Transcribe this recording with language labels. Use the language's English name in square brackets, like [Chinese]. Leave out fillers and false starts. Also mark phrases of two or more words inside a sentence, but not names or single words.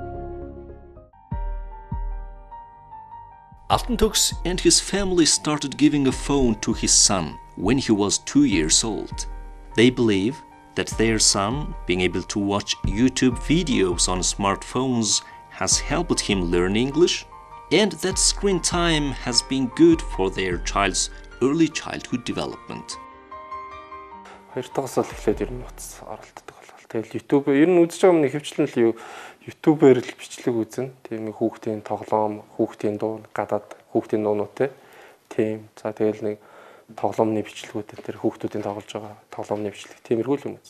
[English] Altentux and his family started giving a phone to his son when he was 2 years old. They believe that their son being able to watch YouTube videos on smartphones has helped him learn English, and that screen time has been good for their child's early childhood development. [Mongolian] Хоёр дахь бол эхлээд ер нь утас оролддог болол. Тэгэл YouTube ер нь үзэж байгаа юмны хөвчлэн л юу YouTube-ээр л бичлэг үзнэ. Тийм хүүхдийн тоглоом, хүүхдийн дуу, гадаад хүүхдийн дуунууд тийм. За тэгэл нэг тоглоомны бичлэгүүд энэ хүүхдүүдийн тоглож байгаа тоглоомны бичлэг тиймэрхүү л юм үст.